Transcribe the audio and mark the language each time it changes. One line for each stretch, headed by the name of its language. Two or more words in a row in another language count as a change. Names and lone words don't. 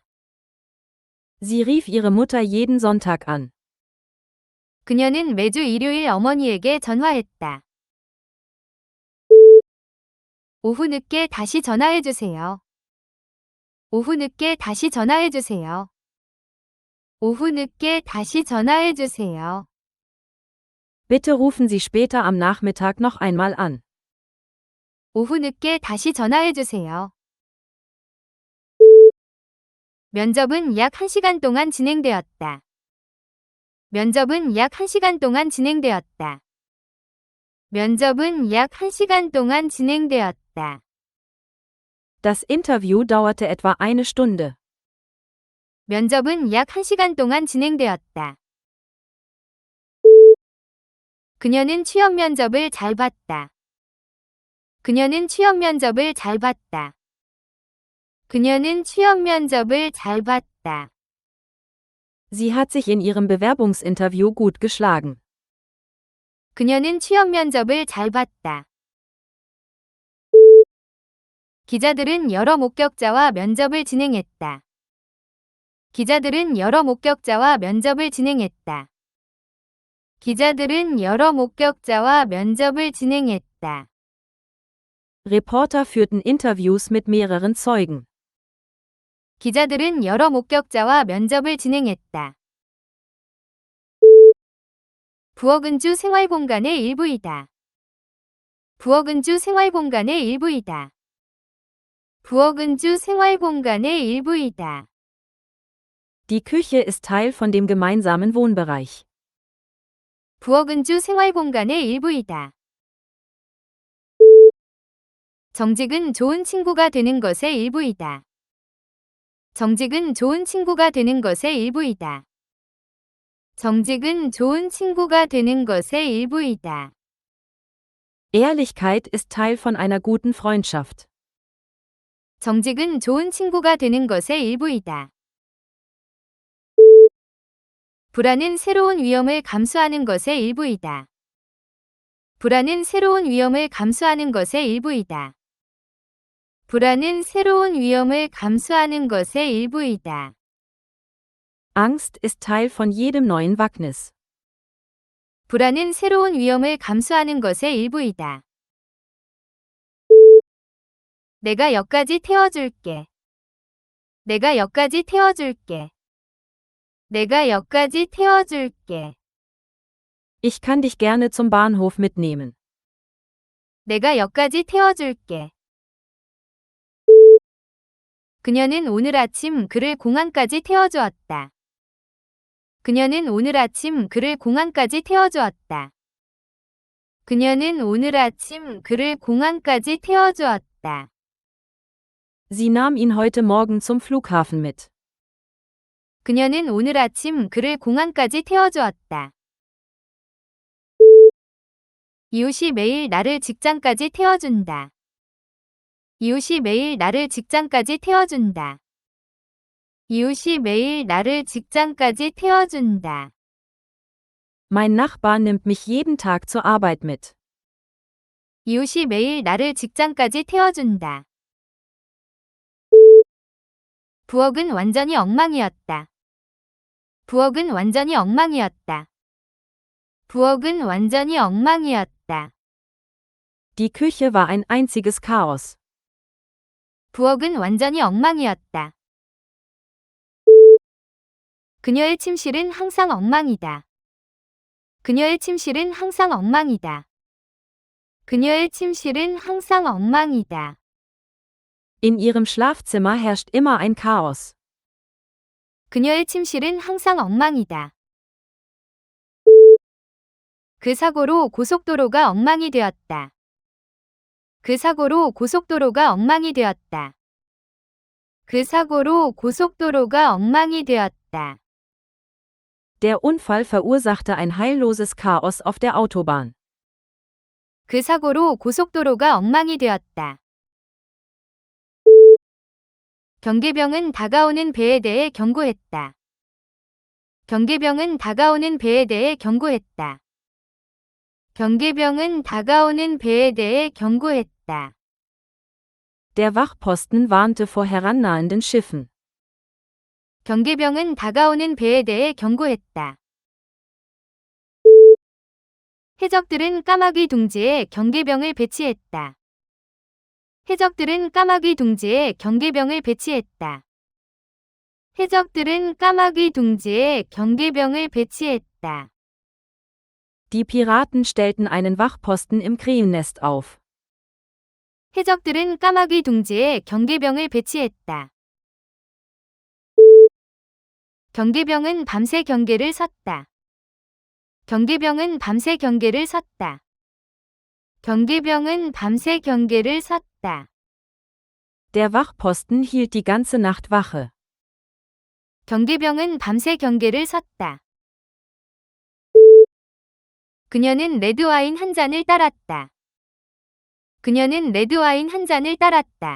German: Sie rief ihre Mutter jeden Sonntag an.
Korean: 그녀는 매주 일요일 어머니에게 전화했다. 오후 늦게 다시 전화해주세요. 오후 늦게 다시 전화해주세요. 오후 늦게 다시 전화해주세요.
German: Bitte rufen Sie später am Nachmittag noch einmal an.
Korean: 오후 늦게 다시 전화해주세요. 면접은 약 1시간 동안 진행되었다. 면접은 약 1시간 동안 진행되었다. 면접은 약 1시간 동안 진행되었다.
German: Das Interview dauerte etwa eine Stunde.
Korean: 면접은 약 1시간 동안 진행되었다. 그녀는 취업 면접을 잘 봤다. 그녀는 취업 면접을 잘 봤다. 그녀는 취업 면접을 잘 봤다.
German: Sie hat sich in ihrem Bewerbungsinterview gut geschlagen.
Korean: 그녀는 취업 면접을 잘 봤다. 기자들은 여러 목격자와 면접을 진행했다. 기자들은 여러 목격자와 면접을 진행했다. 기자들은 여러 목격자와 면접을 진행했다.
German: Reporter führten Interviews mit mehreren Zeugen.
Korean: 기자들은 여러 목격자와 면접을 진행했다. 부엌은 주 생활공간의 일부이다. 부엌은 주 생활공간의 일부이다. 부엌은 주 생활공간의 일부이다.
German: Die Küche ist Teil von dem gemeinsamen Wohnbereich.
Korean: 부엌은 주 생활공간의 일부이다. 정직은 좋은 친구가 되는 것의 일부이다. 정직은 좋은 친구가 되는 것의 일부이다. 정직은 좋은 친구가 되는 것의 일부이다.
German: Ehrlichkeit ist Teil von einer guten Freundschaft.
Korean: 정직은 좋은 친구가 되는 것의 일부이다. 불안은 새로운 위험을 감수하는 것의 일부이다. 불안은 새로운 위험을 감수하는 것의 일부이다. 불안은 새로운 위험을 감수하는 것의 일부이다.
German: Angst ist Teil von jedem neuen Wagnis.
Korean: 불안은 새로운 위험을 감수하는 것의 일부이다. 내가 역까지 태워줄게. 내가 역까지 태워줄게. 내가 역까지 태워줄게.
German: Ich kann dich gerne zum Bahnhof mitnehmen.
Korean: 내가 역까지 태워줄게. 그녀는 오늘 아침 그를 공항까지 태워주었다. 그녀는 오늘 아침 그를 공항까지 태워주었다. 그녀는 오늘 아침 그를 공항까지 태워주었다.
German: Sie nahm ihn heute Morgen zum Flughafen mit.
Korean: 그녀는 오늘 아침 그를 공항까지 태워주었다. 이웃이 매일 나를 직장까지 태워준다. 이웃이 매일 나를 직장까지 태워준다. 이웃이 매일 나를 직장까지 태워준다.
German: Mein Nachbar nimmt mich jeden Tag zur Arbeit mit.
Korean: 이웃이 매일 나를 직장까지 태워준다. 부엌은 완전히 엉망이었다. 부엌은 완전히 엉망이었다. 부엌은 완전히 엉망이었다.
German: Die Küche war ein einziges Chaos.
Korean: 부엌은 완전히 엉망이었다. 그녀의 침실은 항상 엉망이다. 그녀의 침실은 항상 엉망이다. 그녀의 침실은 항상 엉망이다.
German: In ihrem Schlafzimmer herrscht immer ein Chaos.
Korean: 그녀의 침실은 항상 엉망이다. 그 사고로 고속도로가 엉망이 되었다. 그 사고로 고속도로가 엉망이 되었다. 그 사고로 고속도로가 엉망이 되었다.
German: Der Unfall verursachte ein heilloses Chaos auf der Autobahn.
Korean: 그 사고로 고속도로가 엉망이 되었다. 경계병은 다가오는 배에 대해 경고했다. 경계병은 다가오는 배에 대해 경고했다. 경계병은 다가오는 배에 대해 경고했다.
German: Der Wachposten warnte vor herannahenden Schiffen.
Korean: 경계병은 다가오는 배에 대해 경고했다. 해적들은 까마귀 둥지에 경계병을 배치했다. 해적들은 까마귀 둥지에 경계병을 배치했다. 해적들은 까마귀 둥지에 경계병을 배치했다.
German: Die Piraten stellten einen Wachposten im Krähennest auf.
Korean: 해적들은 까마귀 둥지에 경계병을 배치했다. 경계병은 밤새 경계를 섰다. 경계병은 밤새 경계를 섰다. 경계병은 밤새 경계를 섰다.
German: Der Wachposten hielt die ganze Nacht Wache.
Korean: 경계병은 밤새 경계를 섰다. 그녀는 레드와인 한 잔을 따랐다. 그녀는 레드와인 한 잔을 따랐다.